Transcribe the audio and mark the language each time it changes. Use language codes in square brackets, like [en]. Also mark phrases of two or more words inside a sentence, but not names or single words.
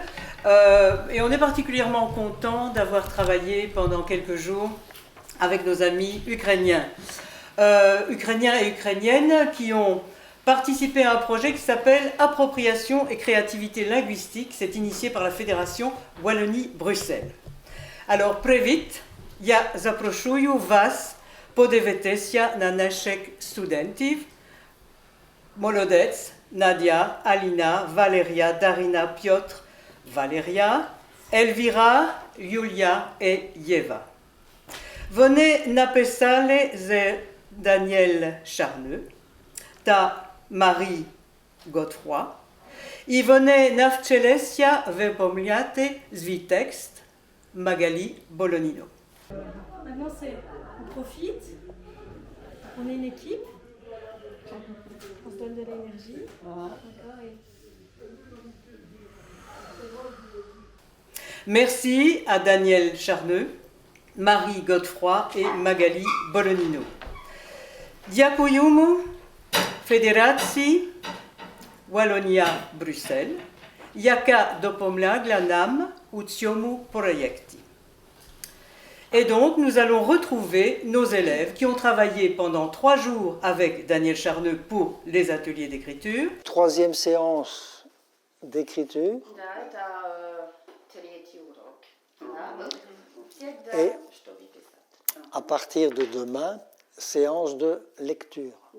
[fr] Et on est particulièrement content d'avoir travaillé pendant quelques jours avec nos amis ukrainiens. Ukrainiens et ukrainiennes qui ont participé à un projet qui s'appelle Appropriation et créativité linguistique. C'est initié par la Fédération Wallonie-Bruxelles. Alors, [uk] привіт, я запрошую вас подивитися на наших студентів. Молодець, [fr] Nadia, Alina, Valeria, Darina, Piotr, Valeria, Elvira, Julia et Yeva. [uk] Вони написали з Daniel Charneux та Marie Godefroy, і вони навчилися виповняти свій текст Magali Bolonino. [fr] Maintenant, on profite, on est une équipe, on se donne de l'énergie. Merci à Daniel Charneux, Marie Godefroy et Magali Bolonino. [uk] Дякуємо Федерації Wallonia-Bruxelles, яка допомогла нам у цьому проєкті. [fr] Et donc, nous allons retrouver nos élèves qui ont travaillé pendant 3 jours avec Daniel Charneux pour les ateliers d'écriture. Troisième séance d'écriture. Et à partir de demain, séance de lecture.